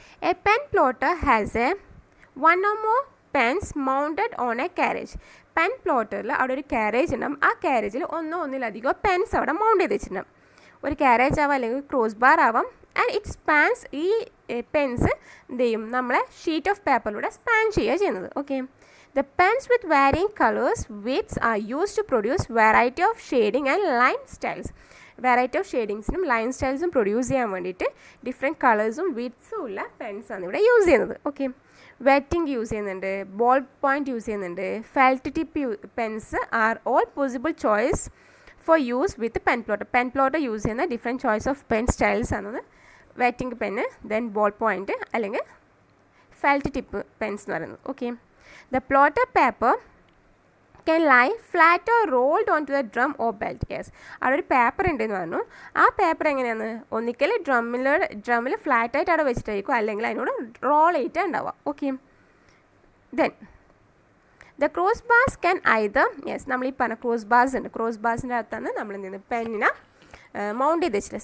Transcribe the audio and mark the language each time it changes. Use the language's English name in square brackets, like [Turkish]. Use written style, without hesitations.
[English] A pen plotter has a 1 or more pens mounted on a carriage. [Malayalam] Pen പ്ലോട്ടറിൽ അവിടെ ഒരു carriage ഉണ്ടാകും. ആ കാരേജിൽ ഒന്നിലധികം പെൻസ് അവിടെ മൗണ്ട് ചെയ്ത് വെച്ചിട്ടുണ്ടാകും. ഒരു കാരേജ് ആവാം, അല്ലെങ്കിൽ ക്രോസ് ബാർ ആവാം. [English] and it spans, [Malayalam] ഈ പെൻസ് എന്ത് ചെയ്യും? നമ്മളെ ഷീറ്റ് ഓഫ് പേപ്പറിലൂടെ സ്പാൻ ചെയ്യുക ചെയ്യുന്നത്. [English] Okay, the pens with varying colours widths are use to produce variety of shading and line styles. [Malayalam] Variety of ഷെയ്ഡിങ്സിനും line സ്റ്റൈൽസും produce ചെയ്യാൻ വേണ്ടിയിട്ട് ഡിഫറെൻറ്റ് കളേഴ്സും വിഡ്സും ഉള്ള പെൻസാണ് ഇവിടെ യൂസ് ചെയ്യുന്നത്. [English] okay, [Malayalam] വെറ്റിംഗ് യൂസ് ചെയ്യുന്നുണ്ട്, ബോൾ പോയിൻറ്റ് യൂസ് ചെയ്യുന്നുണ്ട്, [English] Felt tip pens are all possible choice for use with pen plotter. [Malayalam] Pen plotter use ചെയ്യുന്ന different choice of pen styles ആണ് wetting pen, then ball point, അല്ലെങ്കിൽ felt tip Pence എന്ന് പറയുന്നത്. [English] Okay, the plotter paper can lie flat or rolled onto the drum or belt. [Malayalam] Yes, അവിടെ ഒരു paper ഉണ്ടെന്ന് പറഞ്ഞു. ആ പേപ്പർ എങ്ങനെയാണ്? ഒന്നിക്കൽ ഡ്രമ്മിൽ ഫ്ലാറ്റായിട്ട് അവിടെ വെച്ചിട്ടായിരിക്കും, അല്ലെങ്കിൽ അതിനോട് റോൾ ചെയ്തിട്ട് ഉണ്ടാവുക. Okay, [English] then the cross bars can either, [Malayalam] yes, നമ്മൾ ഈ പറഞ്ഞ ക്രോസ് ബാർസ് ഉണ്ട്. ക്രോസ് ബാർസിൻ്റെ അകത്താണ് നമ്മൾ എന്ത് ചെയ്യുന്നത്? പെന്നിനെ മൗണ്ട് ചെയ്ത് വെച്ചില്ല.